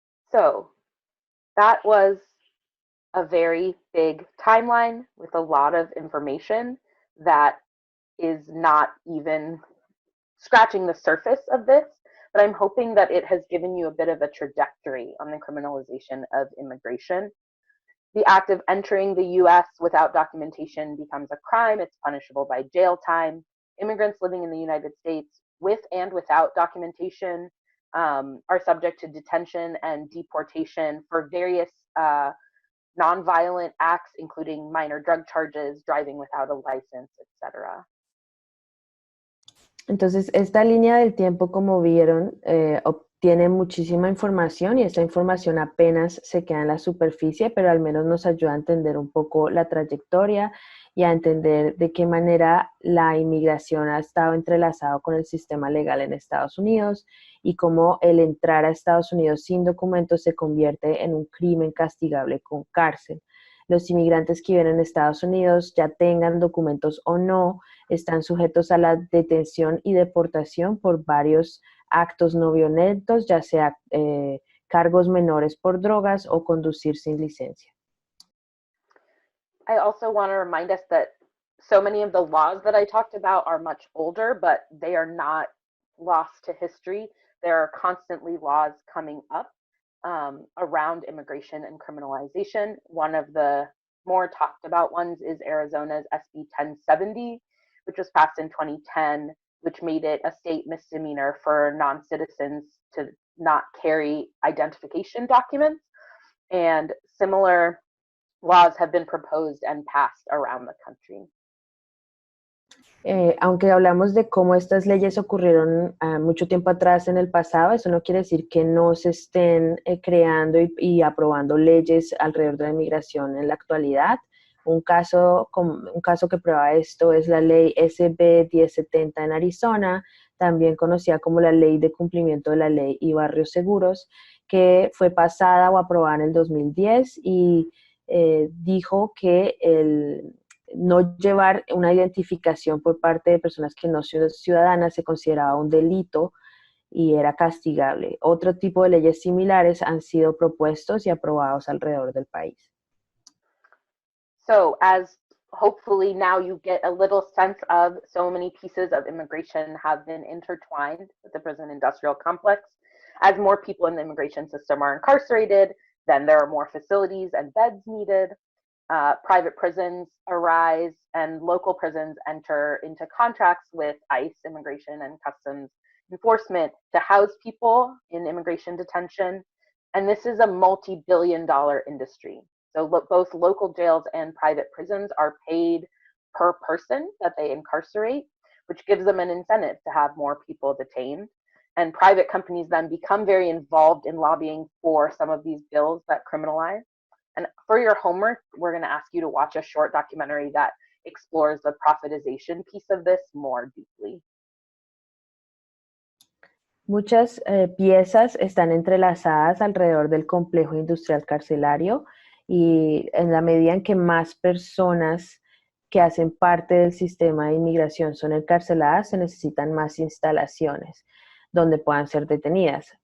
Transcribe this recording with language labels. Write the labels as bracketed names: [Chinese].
[English] So that was a very big timeline with a lot of information that is not even scratching the surface of this, but I'm hoping that it has given you a bit of a trajectory on the criminalization of immigration. The act of entering the US without documentation becomes a crime. It's punishable by jail time. Immigrants living in the United States with and without documentation are subject to detention and deportation for various nonviolent acts, including minor drug charges, driving without a license, etc. [Spanish] Entonces, esta línea del tiempo, como vieron, obtiene muchísima información, y esta información apenas se queda en la superficie, pero al menos nos ayuda a entender un poco la trayectoria y a entender de qué manera la inmigración ha estado entrelazado con el sistema legal en Estados Unidos, y cómo el entrar a Estados Unidos sin documentos se convierte en un crimen castigable con cárcel. Los inmigrantes que viven en Estados Unidos, ya tengan documentos o no, están sujetos a la detención y deportación por varios actos no violentos, ya sea cargos menores por drogas o conducir sin licencia. [English] I also want to remind us that so many of the laws that I talked about are much older, but they are not lost to history. There are constantly laws coming up around immigration and criminalization. One of the more talked about ones is Arizona's SB 1070, which was passed in 2010, which made it a state misdemeanor for non-citizens to not carry identification documents. And similar laws have been proposed and passed around the country. [Spanish] Aunque hablamos de cómo estas leyes ocurrieron mucho tiempo atrás en el pasado, eso no quiere decir que no se estén creando y aprobando leyes alrededor de la inmigración en la actualidad. Un caso que prueba esto es la ley SB 1070 en Arizona, también conocida como la Ley de Cumplimiento de la Ley y Barrios Seguros, que fue pasada o aprobada en el 2010 y dijo que no llevar una identificación por parte de personas que no son ciudadanas se consideraba un delito y era castigable. Otro tipo de leyes similares han sido propuestos y aprobados alrededor del país. [English] So as hopefully now you get a little sense of, so many pieces of immigration have been intertwined with the prison industrial complex. As more people in the immigration system are incarcerated, then there are more facilities and beds needed. Private prisons arise, and local prisons enter into contracts with ICE, Immigration and Customs Enforcement, to house people in immigration detention. And this is a multi-billion-dollar industry. So both local jails and private prisons are paid per person that they incarcerate, which gives them an incentive to have more people detained. And private companies then become very involved in lobbying for some of these bills that criminalize. And for your homework, we're going to ask you to watch a short documentary that explores the profitization piece of this more deeply. [Spanish] Muchas piezas están entrelazadas alrededor del complejo industrial carcelario, y en la medida en que más personas que hacen parte del sistema de inmigración son encarceladas, se necesitan más instalaciones donde puedan ser detenidas.